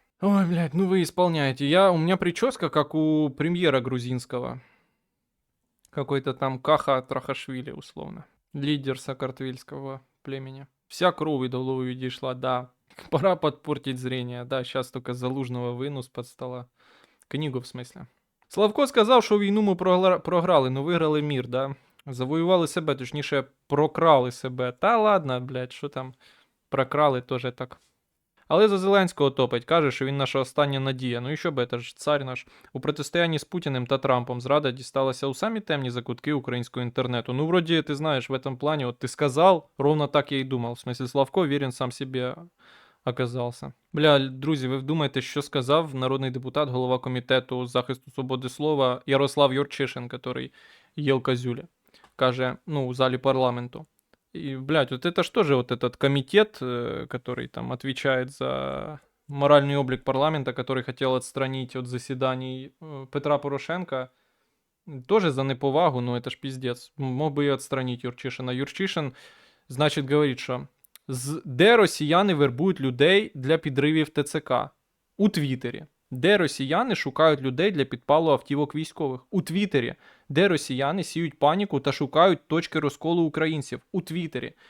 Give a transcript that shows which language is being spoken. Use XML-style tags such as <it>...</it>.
<ru>Ой, блядь, ну вы исполняете. У меня прическа, как у премьера грузинского. Какой-то там Каха Трахашвили, условно. Лидер сакартвельского племени. Вся кровь до Луиди шла, да. Пора подпортить зрение. Да, сейчас только Залужного выну з-под стола. Книгу, в смысле.</ru> <uk>Славко сказав, що війну ми програли, но виграли мір, да? Завоювали себе, точніше, прокрали себе. Та ладно, блядь, що там прокрали, теж так. Але за Зеленського топить, каже, що він наша остання надія. Ну і що би, це ж цар наш. У протистоянні з Путіним та Трампом зрада дісталася у самі темні закутки українського інтернету. Ну, вроді, ти знаєш, в этом плані, от ти сказав, ровно так я і думав.</uk> <ru>В смысле,</ru> <uk>Славко вірен сам собі оказався. Бля, друзі, ви вдумаєте, що сказав народний депутат, голова комітету захисту свободи слова Ярослав Юрчишин, який їл козюля. Каже, ну, у залі парламенту.</uk> <ru>И, блядь, вот это что же вот этот комитет, который там отвечает за моральный облик парламента, который хотел отстранить от заседаний Петра Порошенка, тоже за неповагу, но это ж пиздец. Мог бы и отстранить Юрчишина. Юрчишин, значит, говорит,</ru> <uk>що де росіяни вербують людей для підривів ТЦК? У Твіттері. Де росіяни шукають людей для підпалу автівок військових? У Твіттері. Де росіяни сіють паніку та шукають точки розколу українців? У Твіттері.</uk>